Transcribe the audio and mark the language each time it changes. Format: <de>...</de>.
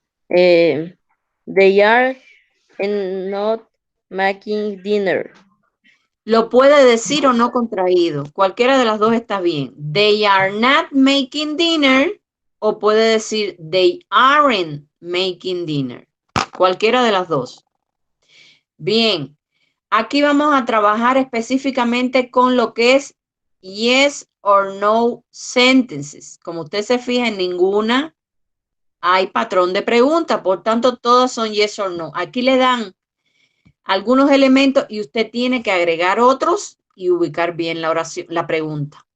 <en>They are not making dinner.</en> <es>Lo puede decir o no contraído. Cualquiera de las dos está bien.</es> <en>They are not making dinner</en> <es>o puede decir</es> <en>they aren't making dinner.</en> <es>Cualquiera de las dos. Bien. Aquí vamos a trabajar específicamente con lo que es</es> <en>yes or no sentences.</en> <es>Como usted se fija, en ninguna hay patrón de pregunta. Por tanto, todas son yes or no. Aquí le dan algunos elementos y usted tiene que agregar otros y ubicar bien la oración, la pregunta.</es>